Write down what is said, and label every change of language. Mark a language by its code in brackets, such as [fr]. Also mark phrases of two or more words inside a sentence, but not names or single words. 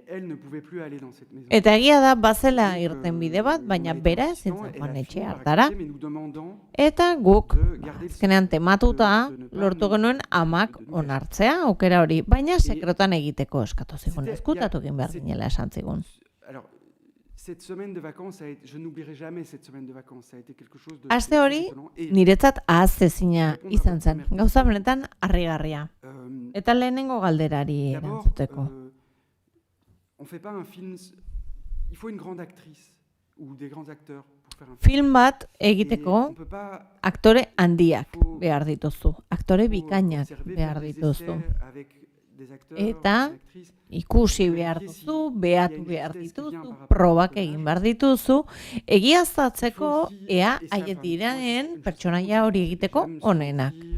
[eu] Eta egia da, bazela irten bide bat, baina bera ezin zen joan etxe hartara. Eta guk, azkenean tematuta, lortu genuen amak onartzea, aukera hori, baina sekretan egiteko eskatu zigun, ezkutatu egin behar ginela esan zigun. [fr] Cette semaine de vacances, je n'oublierai jamais cette semaine de vacances. Ça a été quelque chose de... [eu] Aste hori, niretzat ahaztezina izan zen, gauza benetan harrigarria. Eta lehenengo galderari erantzuteko. [fr] On fait pas un film... Il faut une grande actrice ou des grands acteurs pour faire un film. [eu] Film bat egiteko [fr] On peut pas... [eu] aktore handiak behar dituzu, aktore bikainak behar dituzu. Eta ikusi behar duzu, behatu behar dituzu, probak egin behar dituzu, egiaztatzeko ea haien diraen pertsonaia hori egiteko onenak.